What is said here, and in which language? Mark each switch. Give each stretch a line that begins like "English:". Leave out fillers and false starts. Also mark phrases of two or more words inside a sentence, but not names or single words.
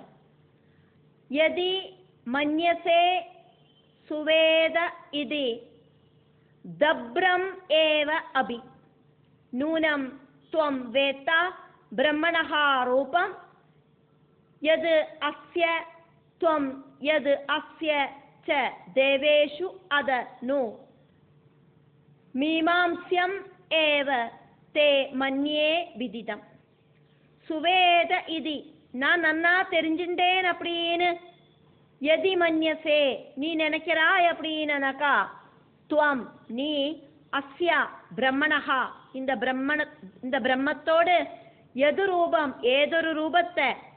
Sanskrit: यदि मन्यसे सुवेद इति दभ्रम् एव अपि नूनं त्वं वेत्थ ब्रह्मणो रूपम् यद् अस्य त्वं यद् अस्य च देवेषु अथ नु मीमांस्यम् एव ते मन्ये विदितम्. सुवेद इति,
Tamil: நான் நன்னா தெரிஞ்சுட்டேன் அப்படின்னு
Sanskrit: यदि मन्यसे,
Tamil: நீ நினைக்கிறாய் அப்படின்னாக்கா, துவம் நீ
Sanskrit: अस्य ब्रह्मणः,
Tamil: இந்த பிரம்மத்தோடு எது ரூபம், ஏதொரு ரூபத்தை,